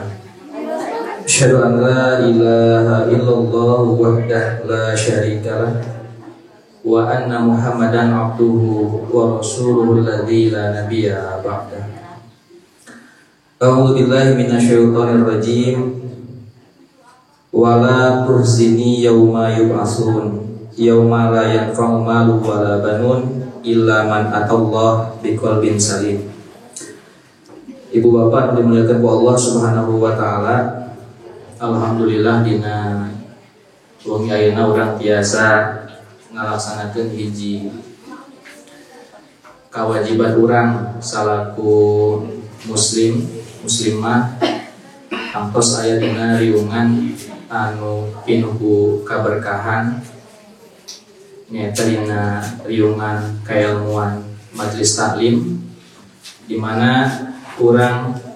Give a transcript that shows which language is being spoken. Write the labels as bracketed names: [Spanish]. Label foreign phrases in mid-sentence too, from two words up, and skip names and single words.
[Arabic] أشهد أن لا إله إلا الله وحده لا شريك له وأن محمدا عبده ورسوله الذي لا نبي بعده. أعوذ بالله من الشيطان الرجيم. ولا تخزني يوم يبعثون يوم لا ينفع مال ولا بنون إلا من أتى الله بقلب سليم. [Sundanese] Ibu bapak dimuliakan ku Allah [Arabic] سبحانه وتعالى. [Sundanese] Alhamdulillah dina wengi ayeuna urang biasa ngalaksanakeun hiji kewajiban urang salaku muslimah kantos aya dina riungan anu pinuh kaberkahan nyaeta dina riungan kailmuan majelis taklim, di mana urang